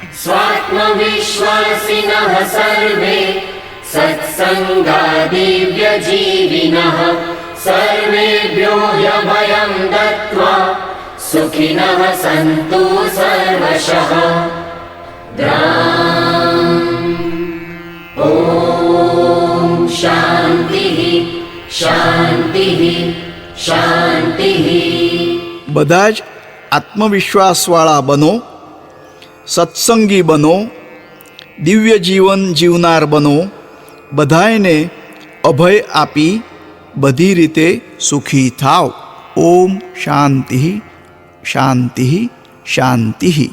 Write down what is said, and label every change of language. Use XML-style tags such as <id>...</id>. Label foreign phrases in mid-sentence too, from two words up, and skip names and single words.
<sa>स्वात्मविश्वासिनः सर्वे सत्संगा दिव्यजीविनः सर्वेभ्यो भयं दत्त्वा सुखिनः सन्तु सर्वशः। ॐ शान्तिः शान्तिः शान्तिः।</sa> <gu>બધા જ આત્મવિશ્વાસવાળા બનો, સત્સંગી બનો, દિવ્ય જીવન જીવનાર બનો, બધાયને અભય આપી બધી રીતે સુખી થાવ।</gu> <sa>ઓમ શાંતિ શાંતિ શાંતિ।</sa>